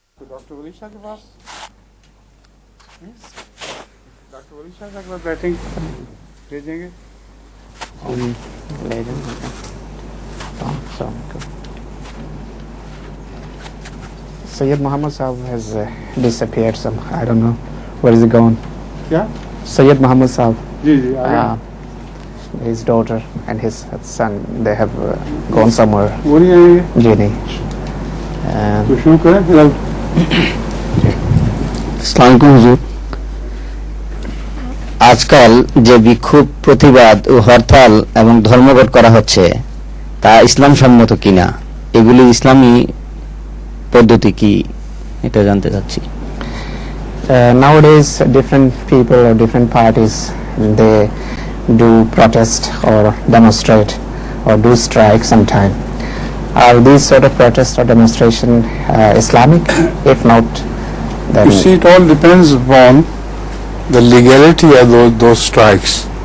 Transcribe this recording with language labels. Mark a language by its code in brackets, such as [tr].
[hi] Doctor वली शाह के पास doctor वली शाह के पास बैठेंगे भेजेंगे ले जाएंगे [en] Sayyid Muhammad Saab has disappeared somehow. I don't know where is he gone. [hi] क्या [en] Sayyid Muhammad Saab, [hi] ji ji [en] his daughter and his son, they have gone somewhere. [hi] वो नहीं आएंगे जी नहीं. तो शुरू करें फिर अब [bn] আসসালামু আলাইকুম হুজুর। আজকাল যে বিক্ষোভ প্রতিবাদ ও হরতাল এবং ধর্মঘট করা হচ্ছে তা ইসলাম সম্মত কিনা, এগুলি ইসলামী পদ্ধতি কি এটা জানতে চাচ্ছি। [en] Nowadays different people or different parties, they do protest or demonstrate or do strike sometime. Are these sort of protests or demonstration Islamic? If not, then you see it all depends upon the legality of those strikes.